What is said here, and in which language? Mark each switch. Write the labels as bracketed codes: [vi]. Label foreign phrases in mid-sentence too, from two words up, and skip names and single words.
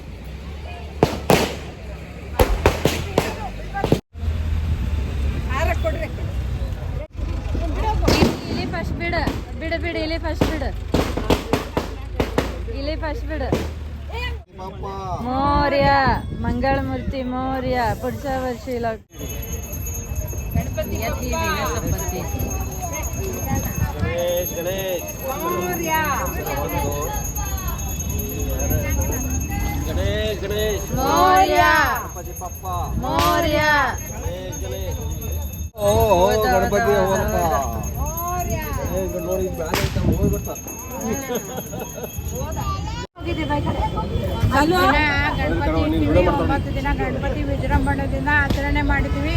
[kn] ಇಲ್ಲಿ ಫಸ್ಟ್ ಬಿಡ ಬಿಡ ಬಿಡ ಇಲ್ಲಿ ಫಸ್ಟ್ ಬಿಡ ಇಲ್ಲಿ ಫಸ್ಟ್ ಬಿಡ. [mr] मोर्य मंगल मूर्ती मोर्य पुढच्या वर्षी गणपती मोर्य मोर्य [kn] ಗಣಪತಿ ಗಣಪತಿ 9 ದಿನ ಗಣಪತಿ ವಿಜೃಂಭಣೆ ದಿನ ಆಚರಣೆ ಮಾಡಿದ್ದೀವಿ.